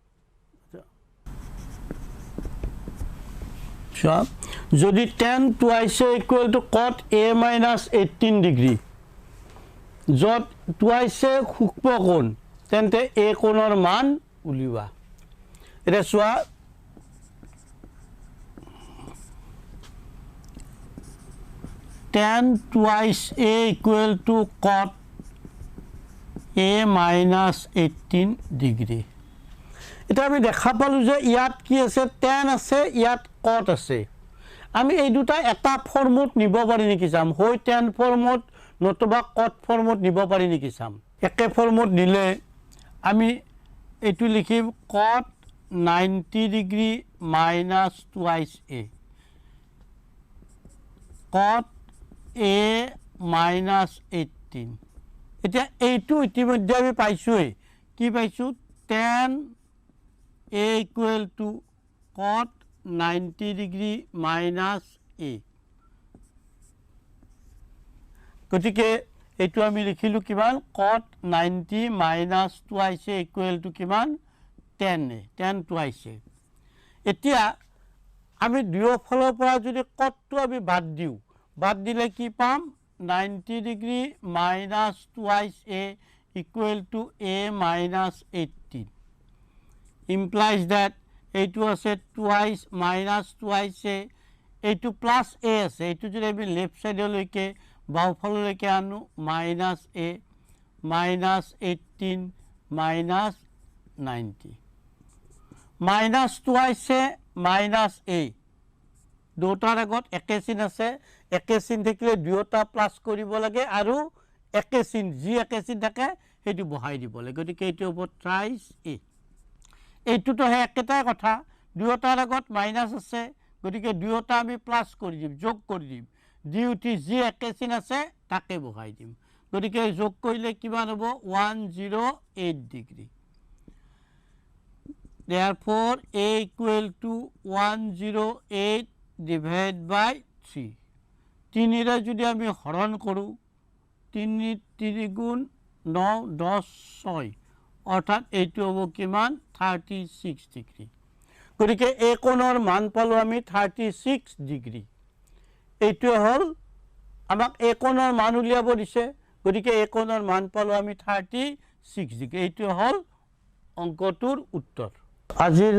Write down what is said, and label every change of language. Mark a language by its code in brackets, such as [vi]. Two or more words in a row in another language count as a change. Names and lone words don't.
[as] যদি [en] tan twice equal to cot a minus [as] 18 ডিগ্ৰী য'ত twice সূক্ষ্ম কোণ তেন্তে a কোণৰ মান উলিওৱা এতিয়া চোৱা [en] tan twice a equal to cot a minus 18 [as] ডিগ্ৰী এটা আমি দেখা পালোঁ যে ইয়াত কি আছে tan আছে ইয়াত cot আছে আমি এই দুটা এটা ফৰ্মত নিব পাৰি নেকি চাম হয় tan ফৰ্মত নতুবা cot ফৰ্মত নিব পাৰি নেকি চাম একে ফৰ্মত নিলে আমি এইটো লিখিম [en] cot 90 degree minus twice a cot a minus 18 [as] এতিয়া এইটো ইতিমধ্যে আমি পাইছোঁৱেই কি পাইছোঁ [en] tan a equal to cot 90 degree minus a [as] গতিকে এইটো আমি লিখিলোঁ কিমান [en] cot 90 minus twice a equal to [as] কিমান [en] tan twice a [as] এতিয়া আমি দুয়োফালৰ পৰা যদি cotটো আমি বাদ দিলে কি পাম [en] 90 degree minus twice a equal to a minus 18 implies that [as] এইটো আছে [en] twice minus twice a [as] এইটো প্লাছ a আছে এইটো যদি আমি লেফ্ট সাইডলৈকে বাওঁফাললৈকে [en] আনো minus a minus 18 minus 90 minus twice a minus a [as] দুটাৰ আগত একে চিন আছে একে চিন থাকিলে দুয়োটা প্লাছ কৰিব লাগে আৰু একে চিন যি একে চিন থাকে সেইটো বহাই দিব লাগে গতিকে এইটো হ'ব [en] thrice a [as] এইটোতো হে একেটাই কথা দুয়োটাৰ আগত মাইনাছ আছে গতিকে দুয়োটা আমি প্লাছ কৰি দিম যোগ কৰি দিম ডিউটি যি একে চিন আছে তাকে বহাই দিম গতিকে যোগ কৰিলে কিমান হ'ব 108 ডিগ্ৰী [en] therefore a equal to 108 divided by 3 [as] তিনিৰে যদি আমি হৰণ কৰোঁ 3 গুণ 9 10 6 অৰ্থাৎ এইটো হ'ব কিমান 36 ডিগ্ৰী গতিকে এই কোণৰ মান পালোঁ আমি 36 ডিগ্ৰী এইটোৱে হ'ল আমাক এই কোণৰ মান উলিয়াব দিছে গতিকে এই কোণৰ মান পালোঁ আমি 36 ডিগ্ৰী এইটোৱে হ'ল অংকটোৰ উত্তৰ আজিৰ